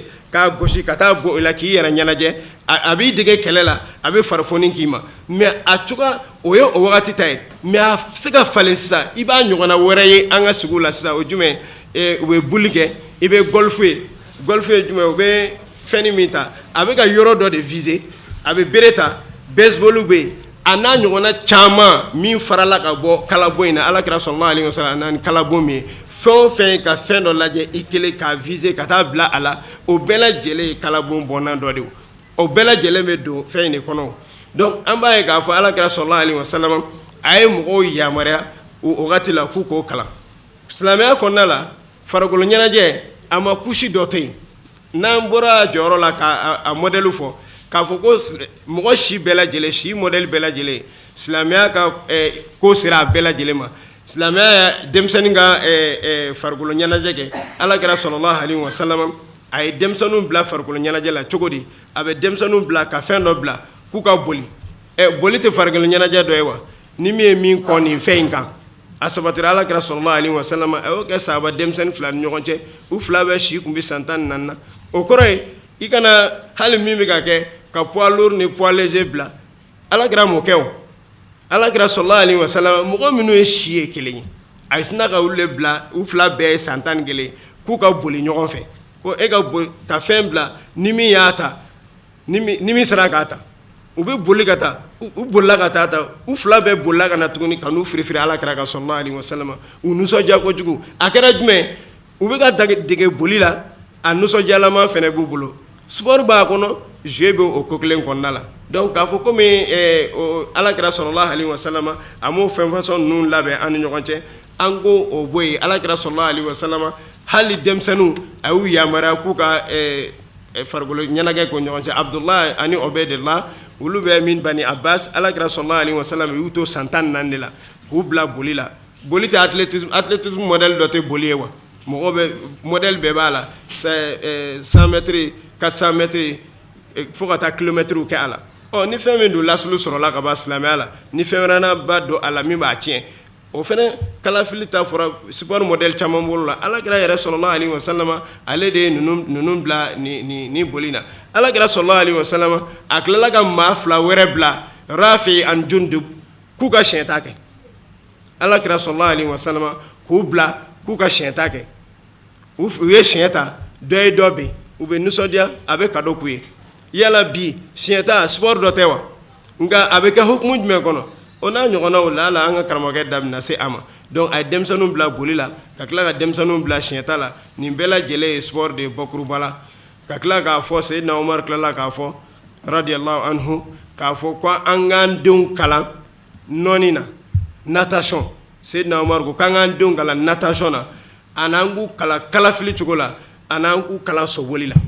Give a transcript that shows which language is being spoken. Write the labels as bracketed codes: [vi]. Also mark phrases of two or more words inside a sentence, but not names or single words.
[bm] k'a gosi ka taa bon o la k'i yɛrɛ ɲɛnajɛ a b'i dege kɛlɛ la a bɛ farifoni k'i ma mais a cogoya o ye o wagati ta ye mais a se ka falen sisan i b'a ɲɔgɔnna wɛrɛ ye an ka sigiw la sisan o jumɛn u bɛ boli kɛ i bɛ golf ye jumɛn u bɛ fɛn min ta a bɛ ka yɔrɔ dɔ de viser a bɛ bere ta baseball bɛ yen a n'a ɲɔgɔnna caman min farala ka bɔ kalabon in na alakira [ar] صلى الله عليه [bm] wasallam n'a ni kalabon min ye fɛn o fɛn ka fɛn dɔ lajɛ i kelen k'a viser ka taa bila a la o bɛɛ lajɛlen ye kalabon bɔnnan dɔ de ye o bɛɛ lajɛlen bɛ don fɛn in de kɔnɔ donc an b'a ye k'a fɔ alakira [ar] صلى الله عليه وسلم [bm] a ye mɔgɔw yamaruya o wagati la k'u k'o kalan silamɛya kɔnɔna la farikolo ɲɛnajɛ a ma couche dɔ to yen n'an bɔra jɔyɔrɔ la k'a modèle fɔ k'a fɔ ko mɔgɔ si bɛɛ lajɛlen si modèle bɛɛ lajɛlen silamɛya ka ko sera a bɛɛ lajɛlen ma silamɛya denmisɛnnin ka farikolo ɲɛnajɛ kɛ alakira [ar] صلى الله عليه وسلم [bm] a ye denmisɛnninw bila farikolo ɲɛnajɛ la cogo di a bɛ denmisɛnninw bila ka fɛn dɔ bila k'u ka boli boli tɛ farikolo ɲɛnajɛ dɔ ye wa ni min ye min kɔ nin fɛn in kan a sabatira alakira [ar] صلى الله عليه وسلم [bm] a y'o kɛ sahaba denmisɛnnin fila ni ɲɔgɔn cɛ u fila bɛɛ si tun bɛ san 14 na o kɔrɔ ye i kana hali min bɛ ka kɛ ka [fr] poids lourd [bm] ni [fr] poids léger [bm] bila alakira m'o kɛ o alakira [ar] صلى الله عليه وسلم [bm] mɔgɔ minnu ye si ye kelen ye a sina ka olu bila u fila bɛɛ ye san 11 k'u ka boli ɲɔgɔn fɛ ko e ka fɛn bila ni min y'a ta ni min sera k'a ta u bɛ boli ka taa u bolila ka taa ta u fila bɛɛ bolila ka na tuguni ka n'u firifiri alakira kan [ar] صلى الله عليه وسلم [bm] u nisɔndiya kojugu a kɛra jumɛn u bɛ ka dege boli la a nisɔndiyalama fɛnɛ b'u bolo sport b'a kɔnɔ jeu bɛ o ko kelen kɔnɔna la donc k'a fɔ komi alakira [ar] صلى الله عليه وسلم [bm] a m'o fɛn fasɔn ninnu labɛn an ni ɲɔgɔn cɛ an ko o bɔ yen alakira [ar] صلى الله عليه وسلم [bm] hali denmisɛnninw a y'u yamaruya k'u ka farikolo ɲɛnajɛ k'o ɲɔgɔn cɛ abdulayi ani obedela olu bɛ min bani abbas alakira [ar] صلى الله عليه وسلم [bm] y'u to san 14 de la k'u bila boli la boli tɛ athlétisme modèle dɔ tɛ boli ye wa mɔgɔ bɛ modèle bɛɛ b'a la [fr] 100 mètres 400 mètres [bm] fo ka taa kilomètres kɛ a la ni fɛn min don lasulu sɔrɔla ka ban silamɛya la ni fɛn wɛrɛ b'a don a la min b'a tiɲɛ o fɛnɛ kalafili ta fɔra sport modèle caman bolo la alakira yɛrɛ [ar] صلى الله عليه وسلم [bm] ale de ye ninnu bila ni boli na alakira [ar] صلى الله عليه وسلم [bm] a tilala ka maa fila wɛrɛ bila rafi ani jundub k'u ka siɲɛta kɛ alakira [ar] صلى الله عليه وسلم [bm] k'u bila k'u ka siɲɛta kɛ u ye siɲɛ ta dɔ ye dɔ bin u bɛ nisɔndiya a bɛ cadeau k'u ye yala bi siɲɛta sport dɔ tɛ wa nka a bɛ kɛ hukumu jumɛn kɔnɔ o n'a ɲɔgɔnnaw la hali an ka karamɔgɔkɛ da bɛna se a ma donc a ye denmisɛnninw bila boli la ka tila ka denmisɛnninw bila siɲɛta la nin bɛɛ lajɛlen ye sport de ye bakuruba la ka tila k'a fɔ seyidina umar tilala k'a fɔ [ar] رضي الله عنه [bm] k'a fɔ ko an k'an denw kalan nɔni na natation seyidina umar ko k'an k'an denw kalan natation na a n'an k'u kalan kalafili cogo la a n'an k'u kalan soboli